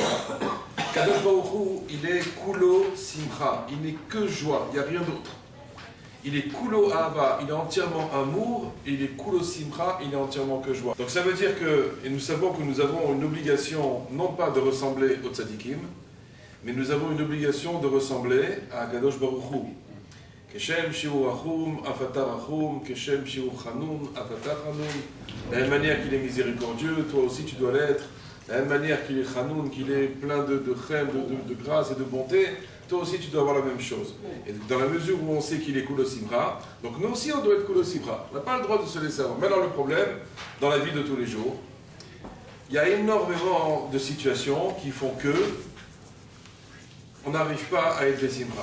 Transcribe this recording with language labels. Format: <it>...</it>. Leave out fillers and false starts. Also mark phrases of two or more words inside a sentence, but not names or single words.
<fr>Kadosh Baruch Hu, il est</fr> <he>כולו שמחה,</he> <fr>il n'est que joie, il n'y a rien d'autre. Il est</fr> <he>כולו אהבה,</he> <fr>il est entièrement amour, et il est</fr> <he>כולו שמחה,</he> <fr>il est entièrement que joie. Donc ça veut dire que, et nous savons que nous avons une obligation, non pas de ressembler au tzadikim, mais nous avons une obligation de ressembler à Kadosh Baruch Hu.</fr> <he>כשם שהוא רחום אף אתה רחום כשם שהוא חנון אף אתה חנון.</he> <fr>De la même manière qu'il est miséricordieux, toi aussi tu dois l'être. De la même manière qu'il est chanoun, qu'il est plein de chrème, de grâce et de bonté, toi aussi tu dois avoir la même chose. Et dans la mesure où on sait qu'il est</fr> <he>כולו שמחה,</he> <fr>donc nous aussi on doit être</fr> <he>כולו שמחה.</he> <fr>On n'a pas le droit de se laisser avoir. Maintenant le problème, dans la vie de tous les jours, il y a énormément de situations qui font que on n'arrive pas à être des simcha.</fr>